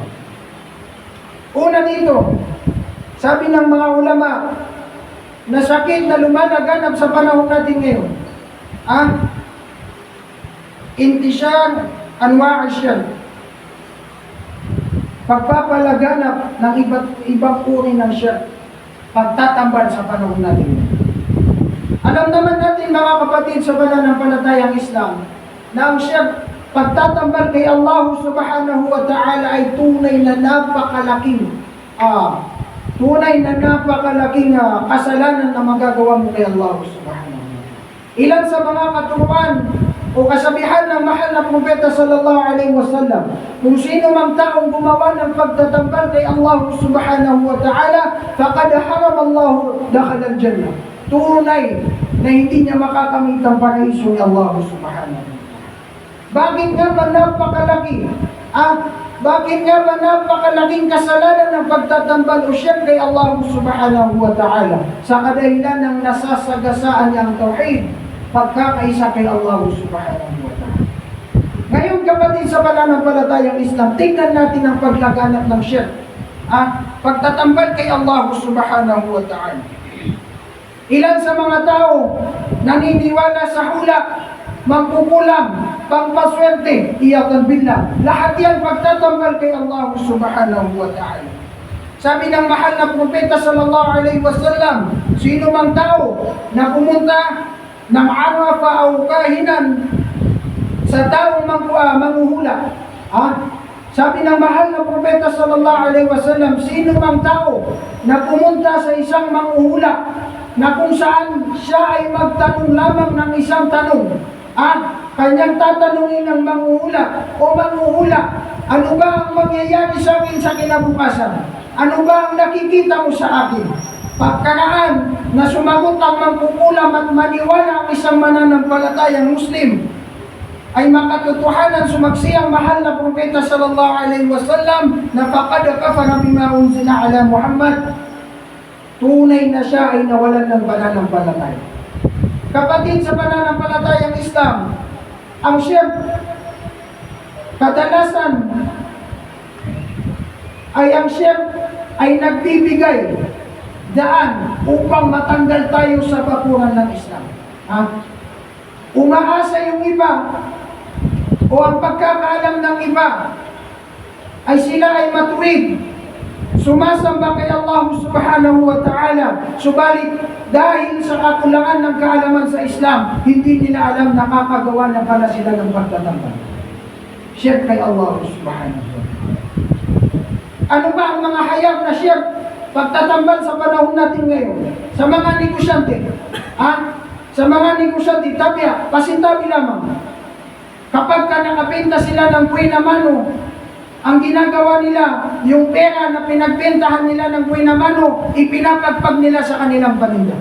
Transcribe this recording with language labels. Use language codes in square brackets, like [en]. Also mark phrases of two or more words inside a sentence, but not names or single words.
[tl] Una dito, sabi ng mga ulama, na sakit na lumalaganap sa panahon natin ngayon, [ar] انتشار أنواع الشرك, [tl] pagpapalaganap ng ibang uri ng syark, pagtatambal sa panahon natin. Alam naman natin mga kapatid sa pananampalatayang Islam na ang syark, pagtatambal kay Allah [ar] سبحانه وتعالى [tl] ay tunay na napakalaking kasalanan na magagawa mo kay Allah [ar] سبحانه وتعالى. [tl] Ilan sa mga katuruan o kasabihan ng mahal na propeta [ar] صلى الله عليه وسلم, [tl] kung sino mang taong gumawa ng pagtatambal kay Allah [ar] سبحانه وتعالى, فقد حرم الله دخل الجنة. [tl] Tunay na hindi niya makakamit ang paraiso ni Allah [ar] سبحانه وتعالى. [tl] Bakit nga ba napakalaking kasalanan ng pagtatambal o syirk kay Allah [ar] سبحانه وتعالى? [tl] Sa kadahilan ng nasasagasaan niya ang tauhid, pagkakaisa kay Allah [ar] سبحانه وتعالى. [tl] Ngayon kapatid sa pananampalatayang Islam, tingnan natin ang paglaganap ng syirk, pagtatambal kay Allah [ar] سبحانه وتعالى. [tl] Ilan sa mga tao naniniwala sa hula, magkukulam, pangpaswerte, [ar] عياذا بالله. [tl] Lahat yan pagtatambal kay Allah [ar] سبحانه وتعالى. [tl] Sabi ng mahal na propeta [ar] صلى الله عليه وسلم, [tl] sino mang tao na pumunta ng arafa o kahinan sa taong manghuhula. Sabi ng mahal na propeta [ar] صلى الله عليه وسلم, [tl] sino mang tao na pumunta sa isang manghuhula na kung saan siya ay magtanong lamang ng isang tanong, kanyang tatanungin ng manghuhula, o manghuhula, ano ba ang mangyayari sa akin sa kinabukasan? Ano ba ang nakikita mo sa akin? Pagkaraan na sumagot ang mangkukulam at maniwala ang isang mananampalatayang Muslim, ay makatotohanan sumaksi ang mahal na propeta [ar] صلى الله عليه وسلم [tl] na [ar] فقد كفر بما أنزل على محمد. [tl] Tunay na siya ay nawalan ng pananampalataya. Kapatid sa pananampalatayang Islam, ang syirk kadalasan ay nagbibigay daan upang matanggal tayo sa bakuran ng Islam. Umaasa yung iba o ang pagkakaalam ng iba ay sila ay matuwid. sumasamba kay Allah [ar] سبحانه وتعالى, [tl] subalit dahil sa kakulangan ng kaalaman sa Islam, hindi nila alam nakakagawa na pala sila ng pagtatambal. Shirk kay Allah [ar] سبحانه وتعالى. [tl] Ano ba ang mga hayag na shirk? Pagtatambal sa panahon natin ngayon, sa mga negosyante, sa mga negosyante, pasintabi lamang. Kapag ka nakabenta sila ng buhay na mano, ang ginagawa nila, yung pera na pinagbentahan nila ng buhay na mano, ipinapagpag nila sa kanilang paninda.